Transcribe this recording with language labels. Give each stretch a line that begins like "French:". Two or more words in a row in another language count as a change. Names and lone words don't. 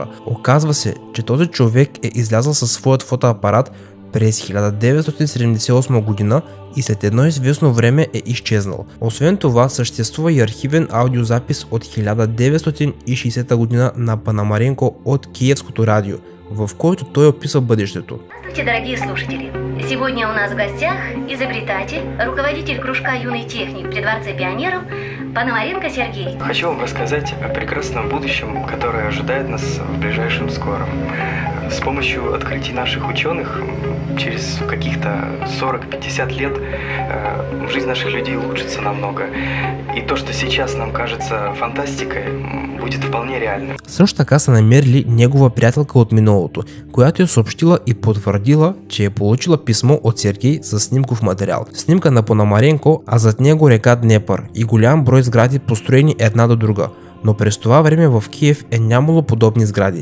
Bulgarian: Оказва се, че този човек е излязъл със своят фотоапарат през 1978 година и след едно известно време е изчезнал. Освен това, съществува и архивен аудиозапис от 1960 година на Пономаренко от Киевското радио, в който той описва бъдещето.
Russian: Здравствуйте, дорогие слушатели! Сегодня у нас в гостях изобретатель, руководитель кружка «Юный техник» при Дворце пионеров Пономаренко Сергей. Хочу вам рассказать о прекрасном будущем, которое ожидает нас в ближайшем скором. С помощью открытий наших ученых через каких-то 40-50 лет жизнь наших людей улучшится намного. И то, что сейчас нам кажется фантастикой, будет вполне реально.
Bulgarian: Също така са намерили негова приятелка от миналото, която е съобщила и потвърдила, че е получила писмо от Сергей с снимков материал. Снимка на Пономаренко, а зад него река Днепър и голям брой сгради, построени една до друга. Но през това време в Киев е нямало подобни сгради.